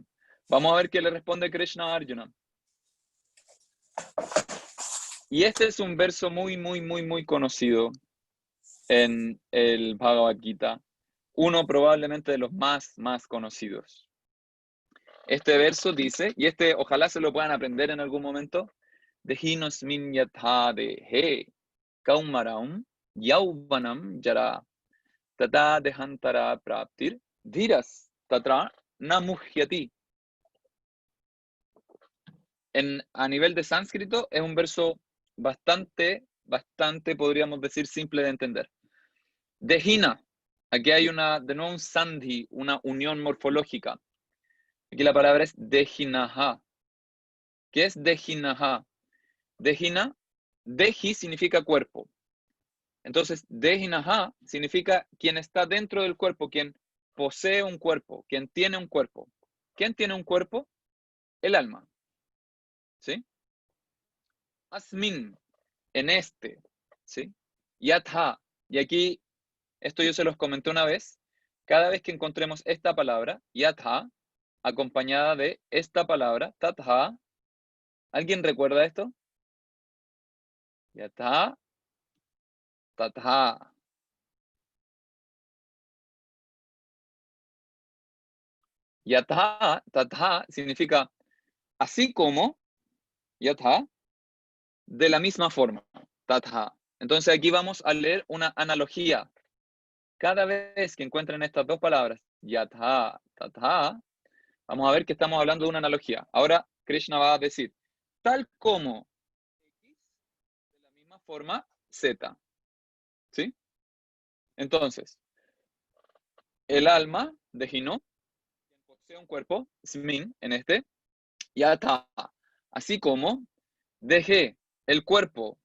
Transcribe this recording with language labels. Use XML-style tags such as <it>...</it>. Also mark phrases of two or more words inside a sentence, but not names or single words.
<es>Vamos a ver qué le responde Krishna a Arjuna. Y este es un verso muy conocido en el Bhagavad Gita. Uno probablemente de los más conocidos. Este verso dice, y este ojalá se lo puedan aprender en algún momento,</es> <sa>देहिनोस्मिन् यथा देहे कौमारम् यौवनम् यर तत देहान्तर प्राप्तिर् धीरस् तत्र नमुह्यति.</sa> <es>a nivel de sánscrito es un verso bastante, podríamos decir, simple de entender. Dehina, aquí hay de nuevo un sandhi, una unión morfológica. Aquí la palabra es dehinaha. ¿Qué es dehinaha? Dehina, dehi significa cuerpo. Entonces, dehinaha significa quien está dentro del cuerpo, quien posee un cuerpo, quien tiene un cuerpo. ¿Quién tiene un cuerpo? El alma. ¿Sí? Asmin, en este. ¿Sí? Yatha. Y aquí, esto yo se los comenté una vez. Cada vez que encontremos esta palabra, yatha, acompañada de esta palabra, tatha. ¿Alguien recuerda esto?</es> <sa>यथा, तथा. यथा, तथा</sa> <es>significa así como, yatha, de la misma forma, tatha. Entonces aquí vamos a leer una analogía. Cada vez que encuentren estas dos palabras,</es> <sa>यथा, तथा,</sa> <es>vamos a ver que estamos hablando de una analogía. Ahora Krishna va a decir, tal como X, de la misma forma Z. ¿Sí? Entonces, el alma de Hino, quien posee un cuerpo, Smin, en este, yatha, así como deje el cuerpo.</es>